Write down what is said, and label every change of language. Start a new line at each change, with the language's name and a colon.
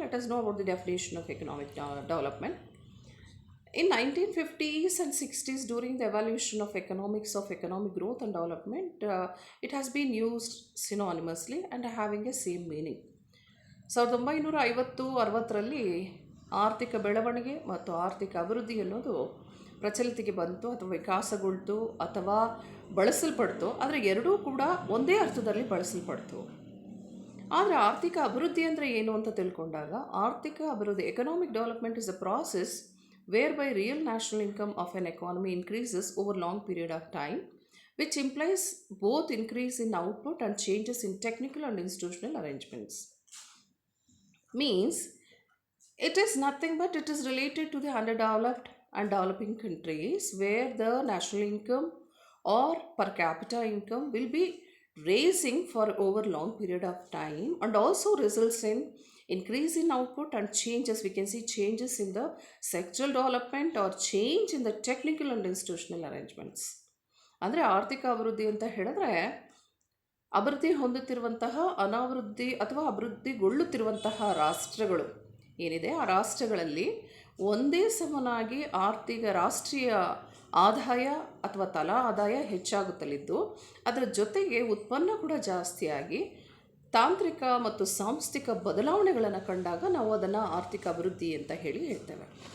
English: Let us know about the definition of economic development. In 1950s and 60s, during the evolution of economic growth and development, it has been used synonymously and having a same meaning.
Kannada: 1950-60ರಲ್ಲಿ ಆರ್ಥಿಕ ಬೆಳವಣಿಗೆ ಮತ್ತು ಆರ್ಥಿಕ ಅಭಿವೃದ್ಧಿ ಅನ್ನೋದು ಪ್ರಚಲಿತಿಗೆ ಬಂತು ಅಥವಾ ವಿಕಾಸಗೊಳ್ತು ಅಥವಾ ಬಳಸಲ್ಪಡ್ತು. ಆದರೆ ಎರಡೂ ಕೂಡ ಒಂದೇ ಅರ್ಥದಲ್ಲಿ ಬಳಸಲ್ಪಡ್ತು. ಆದರೆ ಆರ್ಥಿಕ ಅಭಿವೃದ್ಧಿ ಅಂದರೆ ಏನು ಅಂತ ತಿಳ್ಕೊಂಡಾಗ, ಆರ್ಥಿಕ ಅಭಿವೃದ್ಧಿ,
English: Economic development is a process whereby real national income of an economy increases over long period of time, which implies both increase in output and changes in technical and institutional arrangements. Means it is nothing but it is related to the underdeveloped and developing countries where the national income or per capita income will be raising for over long period of time and also results in increase in output and changes. We can see changes in the sectoral development or change in the technical and institutional arrangements.
Kannada: ಅಂದರೆ ಆರ್ಥಿಕ ಅಭಿವೃದ್ಧಿ ಅಂತ ಹೇಳಿದ್ರೆ ಅಭಿವೃದ್ಧಿ ಹೊಂದುತ್ತಿರುವಂತಹ ಅನಾವೃದ್ಧಿ ಅಥವಾ ಅಭಿವೃದ್ಧಿಗೊಳ್ಳುತ್ತಿರುವಂತಹ ರಾಷ್ಟ್ರಗಳು ಏನಿದೆ, ಆ ರಾಷ್ಟ್ರಗಳಲ್ಲಿ ಒಂದೇ ಸಮನಾಗಿ ರಾಷ್ಟ್ರೀಯ ಆದಾಯ ಅಥವಾ ತಲಾ ಆದಾಯ ಹೆಚ್ಚಾಗುತ್ತಲಿದ್ದು, ಅದರ ಜೊತೆಗೆ ಉತ್ಪನ್ನ ಕೂಡ ಜಾಸ್ತಿಯಾಗಿ ತಾಂತ್ರಿಕ ಮತ್ತು ಸಾಂಸ್ಥಿಕ ಬದಲಾವಣೆಗಳನ್ನು ಕಂಡಾಗ ನಾವು ಅದನ್ನು ಆರ್ಥಿಕ ಅಭಿವೃದ್ಧಿ ಅಂತ ಹೇಳ್ತೇವೆ.